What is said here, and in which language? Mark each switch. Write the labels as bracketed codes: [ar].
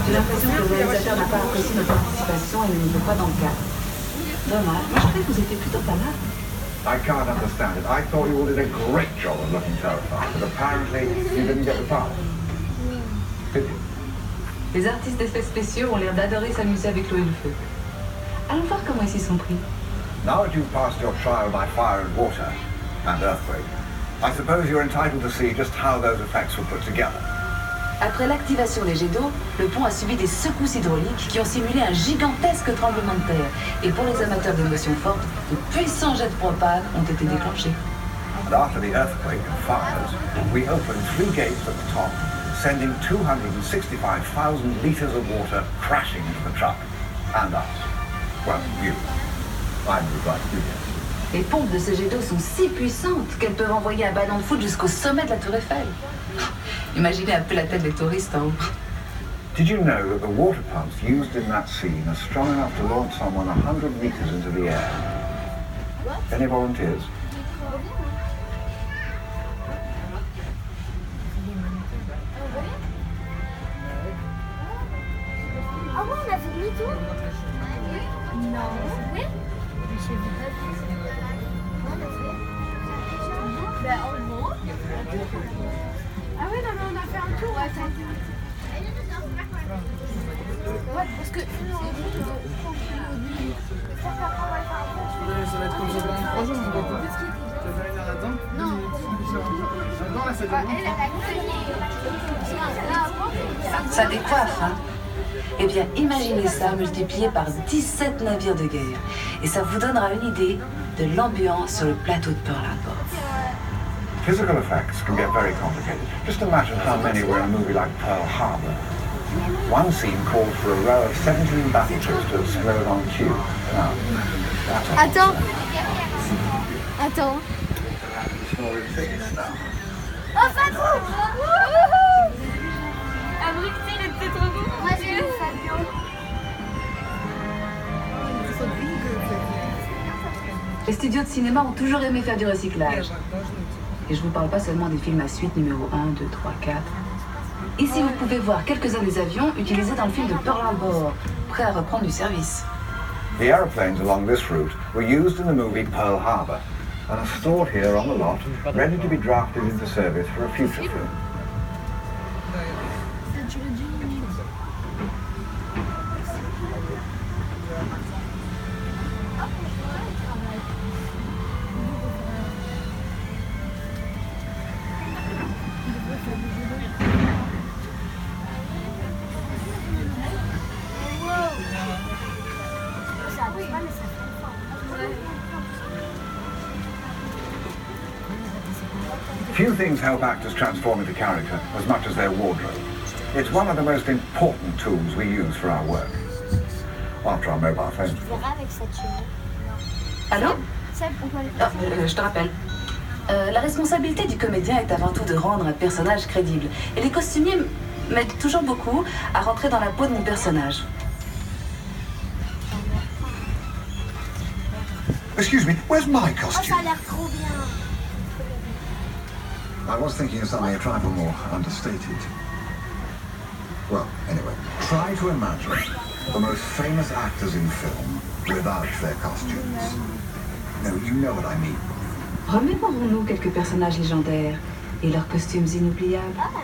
[fr] J'ai l'impression que le réalisateur n'a pas apprécié notre participation et ne nous veut pas dans le cadre. Dommage. Moi, je croyais que vous étiez plutôt pas mal. [en] I can't understand it. I thought you all did a great job of looking terrified, but apparently you didn't get the part. Did you? [fr] Les artistes d'effets spéciaux ont l'air d'adorer s'amuser avec l'eau et le feu. Allons voir comment ils s'y sont pris. [en] Now that you've passed your trial by fire and water, and earthquake, I suppose you're entitled to see just how those effects were put together. [fr] Après l'activation des jets d'eau, le pont a subi des secousses hydrauliques qui ont simulé un gigantesque tremblement de terre. Et pour les amateurs d'émotions fortes, de puissants jets de propane ont été déclenchés. [en] And after the earthquake and fires, we opened 3 gates at the top, sending 265,000 litres of water crashing into the truck. And us. Well, you. I'm the right studio. [fr] Les pompes de ces jets d'eau sont si puissantes qu'elles peuvent envoyer un ballon de foot jusqu'au sommet de la tour Eiffel. Imaginez un peu la tête des touristes en haut. [en] Did you know that the water pumps used in that scene are strong enough to launch someone 100 meters into the air? Any volunteers? [fr] Ah ouais, on a fait demi-tour. Non. Oui. Je sais pas. On a fait. Ben, en gros. Ah oui, non, mais on a fait un tour. Ouais, parce que... Ça va être comme ça pendant 3 jours, mon papa. Tu vas faire une heure d'attente? Non. Non, là, ça dépend. Ça décoiffe, hein? Eh bien, imaginez ça multiplié par 17 navires de guerre. Et ça vous donnera une idée de l'ambiance sur le plateau de Pearl Harbor. [en] Physical effects can get very complicated. Just imagine how many were in a movie like Pearl Harbor. One scene called for a row of 17 battleships to explode on cue. Now, that's a [fr] Attends. Attends. Oh, Fabio! Abricti, il était trop beau. Moi, j'ai eu Fabio. Les studios de cinéma ont toujours aimé faire du recyclage. Et je vous parle pas seulement des films à suite numéro 1, 2, 3, 4. Ici, vous pouvez voir quelques-uns des avions utilisés dans le film de Pearl Harbor, prêts à reprendre du service. [en] The aeroplanes along this route were used in the movie Pearl Harbor and are stored here on the lot, ready to be drafted into service for a future film. Few things help actors transform into character as much as their wardrobe. It's one of the most important tools we use for our work. After our mobile phones. [fr] Tu verras avec cette chemise. Allô? Seb, on peut aller. Je te rappelle. La responsabilité du comédien est avant tout de rendre un personnage crédible. Et les costumiers m'aident toujours beaucoup à rentrer dans la peau de mon personnage. [en] Excuse me, where's my Oh, costume? [fr] ça a l'air trop bien. [en] I was thinking of something a trifle more understated. Well, anyway, try to imagine the most famous actors in film without their costumes. No, you know what I mean. [fr] Remémorons-nous quelques personnages légendaires et leurs costumes inoubliables.